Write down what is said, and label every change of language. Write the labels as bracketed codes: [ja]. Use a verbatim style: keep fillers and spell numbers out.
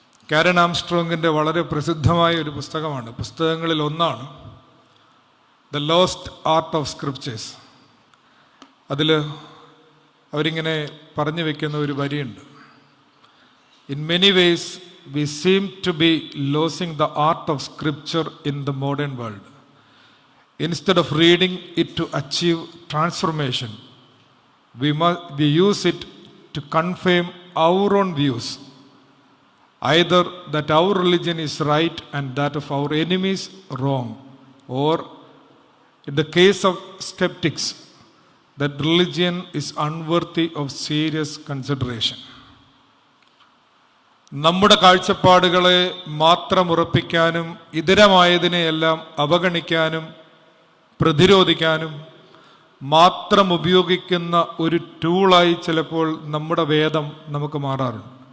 [ml] കാരൻ ആംസ്ട്രോങ്ങിൻ്റെ വളരെ പ്രസിദ്ധമായ ഒരു പുസ്തകമാണ്, പുസ്തകങ്ങളിൽ ഒന്നാണ് the lost art of scriptures. അതിൽ അവരിങ്ങനെ പറഞ്ഞു വയ്ക്കുന്ന ഒരു വരിയുണ്ട്, [en] in many ways we seem to be losing the art of scripture in the modern world. Instead of reading it to achieve transformation, we must we use it to confirm our own views, either that our religion is right and that of our enemies wrong, or in the case of skeptics that religion is unworthy of serious consideration. [ml] നമ്മുടെ കാഴ്ചപ്പാടുകളെ മാത്രം ഉറപ്പിക്കാനും ഇതരമായതിനെയെല്ലാം അവഗണിക്കാനും പ്രതിരോധിക്കാനും മാത്രം ഉപയോഗിക്കുന്ന ഒരു ടൂളായി ചിലപ്പോൾ നമ്മുടെ വേദം നമുക്ക് മാറാറുണ്ട്.